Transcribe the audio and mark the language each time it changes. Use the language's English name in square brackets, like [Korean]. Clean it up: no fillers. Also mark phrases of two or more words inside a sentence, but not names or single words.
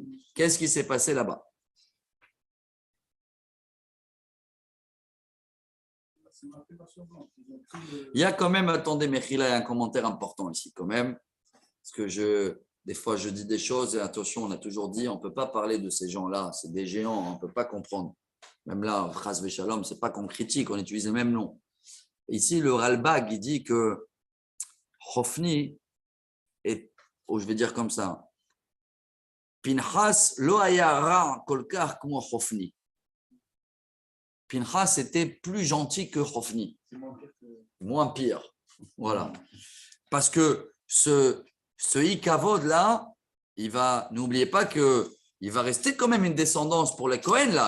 [French] Qu'est-ce qui s'est passé là-bas? Il y a quand même, attendez, Mechila, il y a un commentaire important ici quand même, parce que des fois je dis des choses, et attention, on a toujours dit, on ne peut pas parler de ces gens-là, c'est des géants, on ne peut pas comprendre. Même là, [Hebrew] חס ושלום, [French] ce n'est pas qu'on critique, on utilise le même nom. Ici, le Ralbag, il dit que Hofni est, je vais dire comme ça, [Hebrew] פנחס לא היה רע כל כך comme Hofni. [French] Pinchas était plus gentil que Hofni. Moins pire. Voilà. Parce que ce Ikavod là, n'oubliez pas qu'il va rester quand même une descendance pour les Cohen là.